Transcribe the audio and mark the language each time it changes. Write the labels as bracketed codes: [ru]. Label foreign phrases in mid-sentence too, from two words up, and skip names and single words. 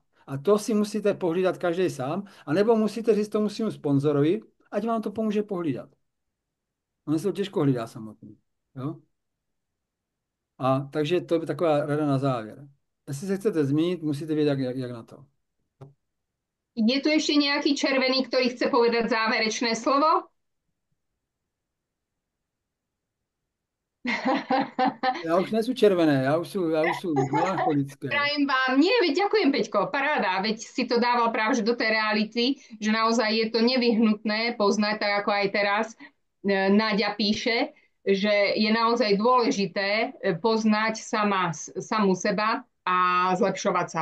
[cs] A to si musíte pohlídat každý sám, anebo musíte říct tomu svým sponzorovi, ať vám to pomůže pohlídat. Ono se to těžko hlídá samotný. Jo? A takže to je taková rada na závěr. Jestli se chcete změnit, musíte vědět, jak na to. [sk] Je tu ešte nejaký červený, ktorý chce povedať záverečné slovo? [cs] Já už nejsou červené, já už sú melancholické. [sk] Prajem vám, nie, veď ďakujem, Peťko, paráda, veď si to dával práve do tej reality, že naozaj je to nevyhnutné poznať, tak ako aj teraz Náďa píše, že je naozaj dôležité poznať samú seba a zlepšovať sa.